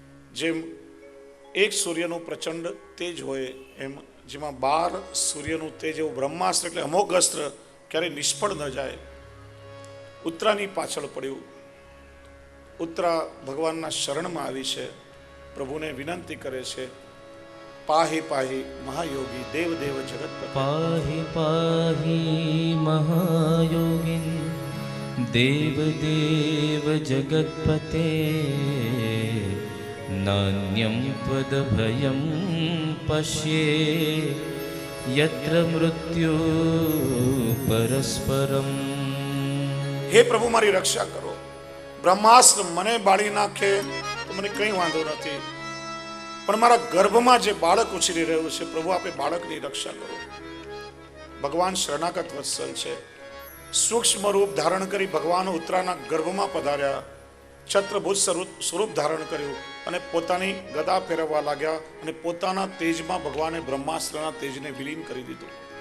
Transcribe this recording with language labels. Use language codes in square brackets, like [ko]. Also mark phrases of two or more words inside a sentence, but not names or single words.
[gu] જેમ એક સૂર્યનું પ્રચંડ તેજ હોય એમ જેમાં 12 સૂર્યનું તેજ એવું બ્રહ્માસ્ત્ર એટલે અમોઘ અસ્ત્ર ક્યારેય નિષ્ફળ ન જાય. ઉત્તરાની પાછળ પડ્યું. ઉત્તરા ભગવાનના શરણમાં આવી છે, પ્રભુને વિનંતી કરે છે, [sa] पाहि पाहि महायोगी देव देव जगत्पति. पाहि पाहि महायोगिन् देव देव जगत्पते नान्यं त्वदभयं पश्ये यत्र मृत्यु परस्परम्. [gu] હે પ્રભુ મારી રક્ષા કરો. બ્રહ્માસ્ત્ર મને બાળી નાખે તો મને કંઈ વાંધો નથી, પણ મારા ગર્ભમાં જે બાળક ઉછરી રહ્યું છે પ્રભુ આપે બાળકની રક્ષા કરો. ભગવાન શરણાગત વત્સલ છે. સૂક્ષ્મ રૂપ ધારણ કરી ભગવાન ઉત્તરાના ગર્ભમાં પધાર્યા, છત્રભુજ સ્વરૂપ ધારણ કર્યું અને પોતાની ગદા ફેરવવા લાગ્યા અને પોતાના તેજમાં ભગવાને બ્રહ્માસ્ત્રના તેજને વિલીન કરી દીધું.